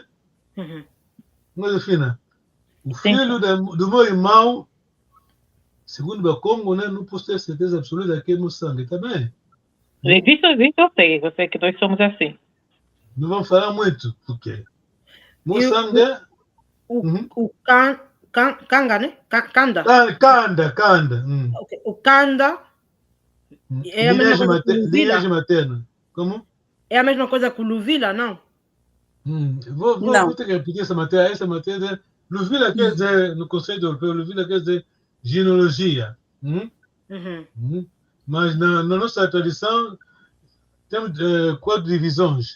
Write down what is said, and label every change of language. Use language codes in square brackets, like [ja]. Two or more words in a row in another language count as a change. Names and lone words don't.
[pt] Josefina, o filho do meu irmão, segundo o Congo, né, não posso ter certeza absoluta que é meu sangue, tá bem? Disso eu sei que nós somos assim. Não vamos falar muito, porque meu sangue é... O Kanga, né? Kanda. Kanda. O Kanda é a mesma coisa que o Luvila. Linhagem materna. Como? É a mesma coisa que o Luvila, não? Não. Vou ter que repetir essa matéria. Essa matéria, Luvila quer dizer, no conceito europeu, Luvila quer dizer genealogia. Mas na nossa tradição, temos 4 divisões.